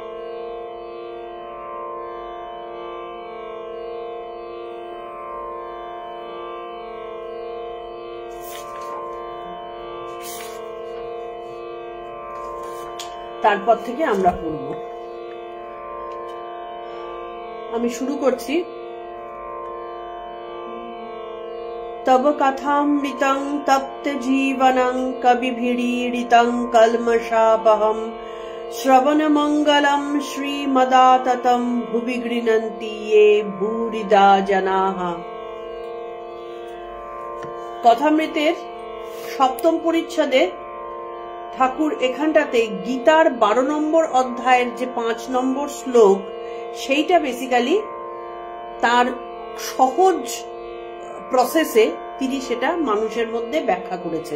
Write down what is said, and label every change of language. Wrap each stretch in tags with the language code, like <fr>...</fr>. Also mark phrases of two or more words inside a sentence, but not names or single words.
<bn>তারপর থেকে আমরা পড়ব। আমি শুরু করছি।</bn> <sa>तब कथामृतं तप्त जीवनं कविभिरीडितं कल्मषापहं श्रवणमंगलं श्रीमदाततं भुवि गृह्णन्ति ये भूरिदा जनाः।</sa> <bn>কথামৃতের সপ্তম পরিচ্ছেদে ঠাকুর এখানটাতে গীতার 12 নম্বর অধ্যায়ের যে 5 নম্বর শ্লোক, সেইটা বেসিক্যালি তার সহজ প্রসেসে তিনি সেটা মানুষের মধ্যে ব্যাখ্যা করেছেন।</bn>